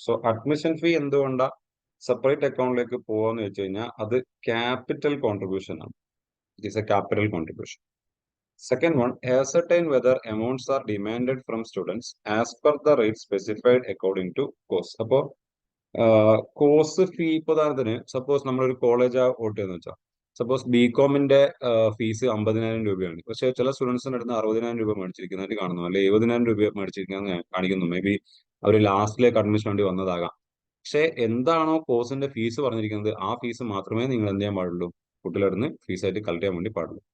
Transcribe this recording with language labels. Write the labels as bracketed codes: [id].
[ml] So, admission fee എന്തുകൊണ്ടാ separate അക്കൗണ്ടിലേക്ക് പോവാന്ന് വെച്ച് കഴിഞ്ഞാൽ അത് ക്യാപിറ്റൽ കോൺട്രിബ്യൂഷൻ ആണ്. [en] It is a capital contribution. Second one, ascertain whether amounts are demanded from students as per the rate specified according to course. [ml] അപ്പോൾ course fee ഇപ്പോൾ ഉദാഹരണത്തിന് സപ്പോസ് നമ്മളൊരു കോളേജ് വോട്ട് ചെയ്യുന്ന വെച്ചാൽ സപ്പോസ് BComന്റെ ഫീസ് 50,000 രൂപയാണ്. പക്ഷേ ചില സ്റ്റുഡൻസിന്റെ അടുത്ത് 60,000 രൂപ മേടിച്ചിരിക്കുന്നതായിട്ട് കാണുന്നു, അല്ലെങ്കിൽ 70,000 രൂപ മേടിച്ചിരിക്കുന്നത് കാണിക്കുന്നു. മേ ബി അവർ ലാസ്റ്റിലേക്ക് അഡ്മിഷൻ വേണ്ടി വന്നതാകാം. പക്ഷെ എന്താണോ കോഴ്സിന്റെ ഫീസ് പറഞ്ഞിരിക്കുന്നത് ആ ഫീസ് മാത്രമേ നിങ്ങൾ എന്ത് ചെയ്യാൻ പാടുള്ളൂ, കുട്ടികളുടെ ഫീസായിട്ട് കളക്ട് ചെയ്യാൻ വേണ്ടി പാടുള്ളൂ.